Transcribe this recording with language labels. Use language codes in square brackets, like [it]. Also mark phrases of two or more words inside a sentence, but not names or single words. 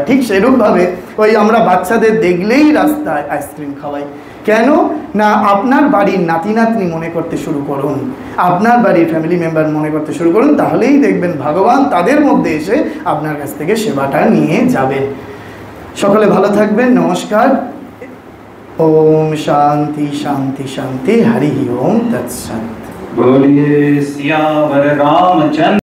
[bn] ঠিক সেরূপভাবে ওই আমরা বাচ্চাদের দেখলেই রাস্তায় আইসক্রিম খাওয়াই। কেন না, আপনার বাড়ির নাতি নাতনি মনে করতে শুরু করুন, আপনার বাড়ির ফ্যামিলি মেম্বার মনে করতে শুরু করুন, তাহলেই দেখবেন ভগবান তাদের মধ্যে এসে আপনার কাছ থেকে সেবাটা নিয়ে যাবেন। সকলে ভালো থাকবেন, নমস্কার। [sa] ओम शांति शांति शांति, हरि ओम तत्सत। [hi] बोलिए सियावर रामचंद्र।